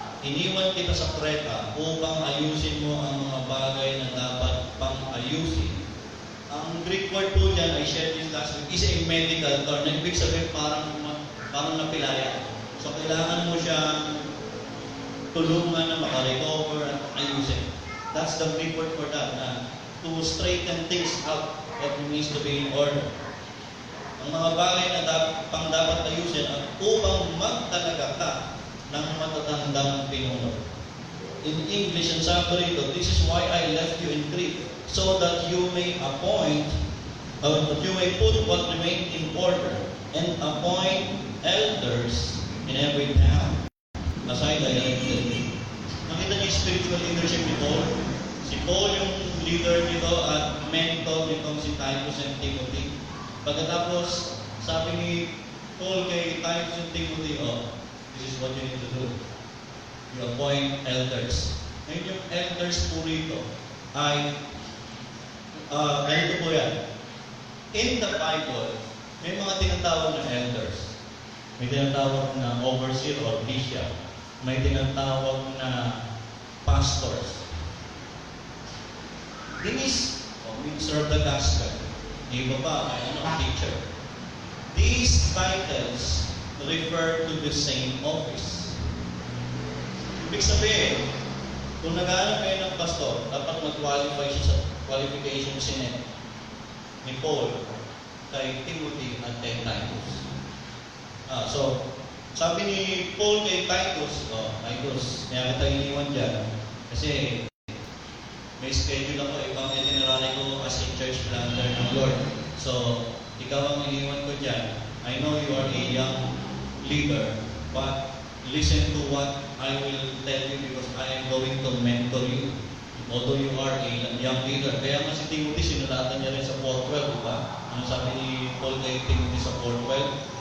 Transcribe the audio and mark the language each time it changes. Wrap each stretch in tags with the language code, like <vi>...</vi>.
<tl>Iniwan kita sa Creta upang ayusin mo ang mga bagay na dapat pang ayusin. Ang Greek word po dyan,</tl> <en>I shared this last week, is a medical term.</en> <tl>Ibig sabihin parang napilaya. So kailangan mo siyang tulungan na makarecover at ayusin.</tl> <en>That's the Greek word for that, na to straighten things out, what it means to be in order.</en> <tl>Ang mga bagay na dapat ayusin at upang magtalaga ka ng matatandang pinuno.</tl> <en>In English,</en> <tl>ang sabi rito,</tl> <en>this is why I left you in Crete, so that you may appoint, that you may put what remained in order, and appoint elders in every town.</en> <tl>Aside ay nakita niyo yung spiritual leadership ni Paul. Si Paul yung leader nito at mentor nitong si Titus and Timothy. Pagkatapos, sabi ni Paul kay Titus</tl> <en>and Timothy, this is what you need to do. You appoint elders.</en> <tl>Ngayon yung elders po rito ay, ganito po yan.</tl> <en>In the Bible,</en> <tl>may mga tinatawag na elders. May tinatawag na overseer or bishop. May tinatawag na pastors.</tl> <en>These, minister of the gospel. Iba pa, teacher. These titles refer to the same office.</en> <tl>Ibig sabihin, kung nag-aaral kayo ng pastor, dapat mag-qualify siya sa qualification sinet ni Paul, kay Timothy at kay Titus. So, sabi ni Paul kay Titus, Titus, kaya kita iniwan dyan, kasi may schedule ako, ibang itinerary ko as a church planter ng Lord. So, ikaw ang iniwan ko dyan.</tl> <en>I know you are a young leader, but listen to what I will tell you because I am going to mentor you. Although you are a young leader.</en> <tl>Kaya nga si Timothy, sinulatan niya rin sa 4:12, diba? Ano sabi ni Paul kay Timothy sa 4:12?</tl>